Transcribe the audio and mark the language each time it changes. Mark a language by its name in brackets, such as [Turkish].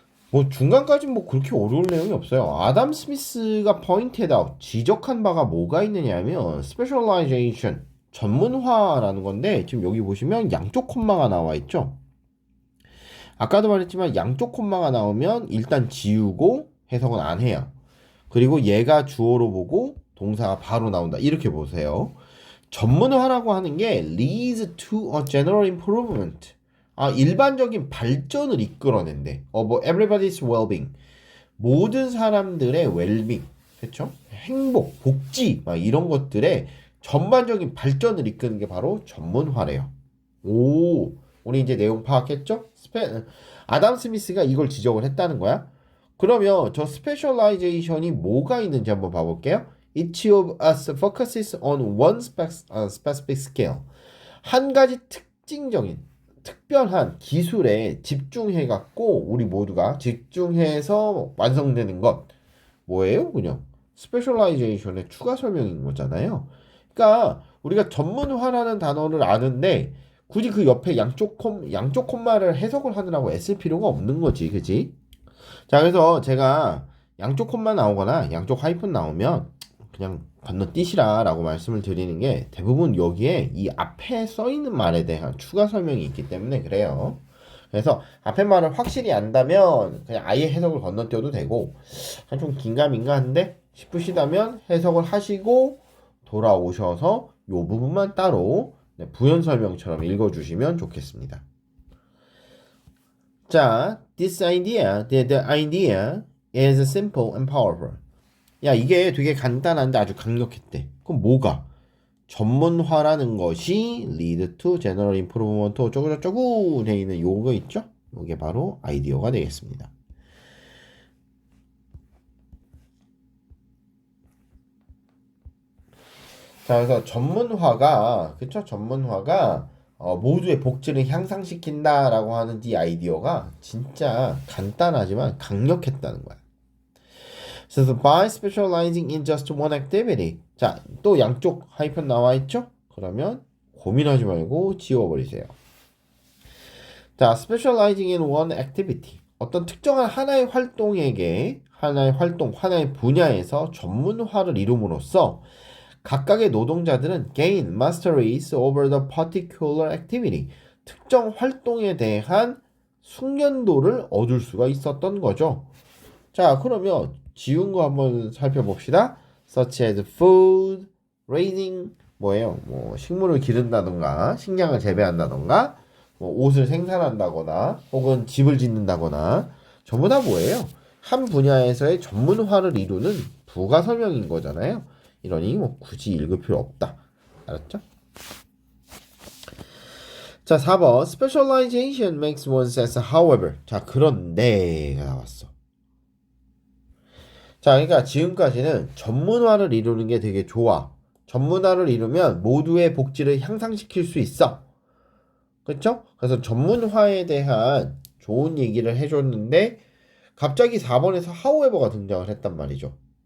[Korean] 뭐 중간까지 뭐 그렇게 어려울 내용이 없어요. 아담 스미스가 포인트드 아웃 지적한 바가 뭐가 있느냐면 스페셜라이제이션 전문화라는 건데 지금 여기 보시면 양쪽 콤마가 나와 있죠. 아까도 말했지만 양쪽 콤마가 나오면 일단 지우고 해석은 안 해요. 그리고 얘가 주어로 보고 동사가 바로 나온다. 이렇게 보세요. 전문화라고 하는 게 [English] leads to a general improvement. [Korean] 일반적인 발전을 이끌어낸대. 뭐 [English] everybody's well-being. [Korean] 모든 사람들의 well-being. 그렇죠? 행복, 복지 막 이런 것들의 전반적인 발전을 이끄는 게 바로 전문화래요. 오, 우리 이제 내용 파악했죠? 아담 스미스가 이걸 지적을 했다는 거야. 그러면 저 스페셜라이제이션이 뭐가 있는지 한번 봐볼게요. [English] Each of us focuses on one specific skill. [Korean] 한 가지 특별한 기술에 집중해갖고 우리 모두가 집중해서 완성되는 것 뭐예요? 그냥 스페셜라이제이션의 추가 설명인 거잖아요. 그러니까 우리가 전문화라는 단어를 아는데 굳이 그 옆에 양쪽 콤마를 해석을 하느라고 애쓸 필요가 없는 거지, 그지? 자, 그래서 제가 양쪽 콤마 나오거나 양쪽 하이픈 나오면 그냥 건너뛰시라 라고 말씀을 드리는 게 대부분 여기에 이 앞에 써 있는 말에 대한 추가 설명이 있기 때문에 그래요. 그래서 앞에 말을 확실히 안다면 그냥 아예 해석을 건너뛰어도 되고 좀 긴가민가 한데 싶으시다면 해석을 하시고 돌아오셔서 요 부분만 따로 부연 설명처럼 읽어주시면 좋겠습니다. 자, [English] the idea is simple and powerful. [Korean] 야, 이게 되게 간단한데 아주 강력했대. 그럼 뭐가? 전문화라는 것이 [English] lead to general improvement [Korean] 어쩌고저쩌고 돼 있는 요거 있죠? 이게 바로 아이디어가 되겠습니다. 자, 그래서 전문화가 그쵸? 전문화가 모두의 복지를 향상시킨다라고 하는 이 아이디어가 진짜 간단하지만 강력했다는 거야. 그래서 [English] by specializing in just one activity. [Korean] 자, 또 양쪽 하이픈 나와 있죠? 그러면 고민하지 말고 지워버리세요. 자, [English] specializing in one activity. [Korean] 어떤 특정한 하나의 활동에게 하나의 분야에서 전문화를 이룸으로써 각각의 노동자들은 [English] gain masteries over the particular activity. [Korean] 특정 활동에 대한 숙련도를 얻을 수가 있었던 거죠. 자, 그러면 지운 거 한번 살펴봅시다. [English] such as food, raising, [Korean] 뭐예요? 뭐 식물을 기른다던가, 식량을 재배한다던가, 뭐 옷을 생산한다거나, 혹은 집을 짓는다거나, 전부 다 뭐예요? 한 분야에서의 전문화를 이루는 부가 설명인 거잖아요. 이러니 뭐 굳이 읽을 필요 없다. 알았죠? 자, 4번. [English] Specialization makes one sense, however. [Korean] 자, 그런데가 나왔어. 자, 그러니까 지금까지는 전문화를 이루는 게 되게 좋아. 전문화를 이루면 모두의 복지를 향상시킬 수 있어. 그렇죠? 그래서 전문화에 대한 좋은 얘기를 해줬는데 갑자기 4번에서 however가 등장을 했단 말이죠.